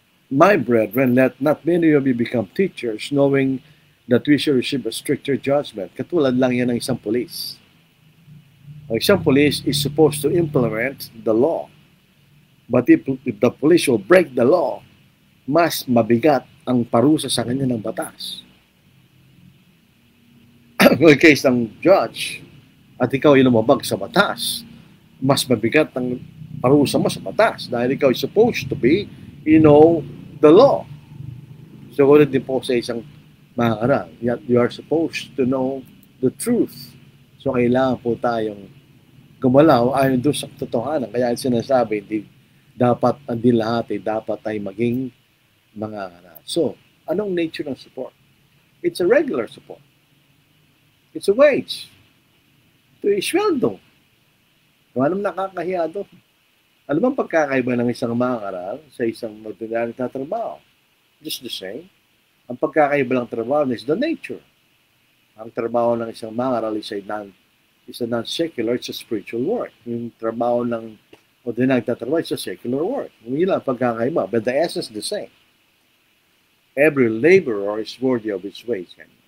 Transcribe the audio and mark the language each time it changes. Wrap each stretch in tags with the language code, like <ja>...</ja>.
<en>My brethren, let not many of you become teachers, knowing that we shall receive a stricter judgment.</en> <tl>Katulad lang yan ng isang police. Ang isang police is supposed to implement the law.</tl> <en>But if the police will break the law, mas mabigat ang parusa sa kanya ng batas.</en> <tl>Kung case ng judge, at ikaw ay lumabag sa batas, mas mabigat ang parusa mo sa batas dahil ikaw is supposed to be, the law.</tl> <en>So, kung din po sa isang mangaral, you are supposed to know the truth.</en> <tl>So, kailangan po tayong gumalaw ayon doon sa totohanan. Kaya sinasabi, hindi lahat ay dapat ay maging mangaral.</tl> <en>So, anong nature ng support? It's a regular support. It's a wage. Ito ay sweldo.</en> <tl>Kung anong nakakahiya doon. Ano bang pagkakaiba ng isang mangaral sa isang ordinary na trabaho?</tl> <en>Just the same. Ang pagkakaiba lang trabaho is the nature. Ang trabaho ng isang mangaral is a non-secular, it's a spiritual work.</en> <tl>Yung trabaho ng ordinary na trabaho is a secular work.</tl> <en>Yung lang pagkakaiba, but the essence is the same. Every laborer is worthy of his wage.</en>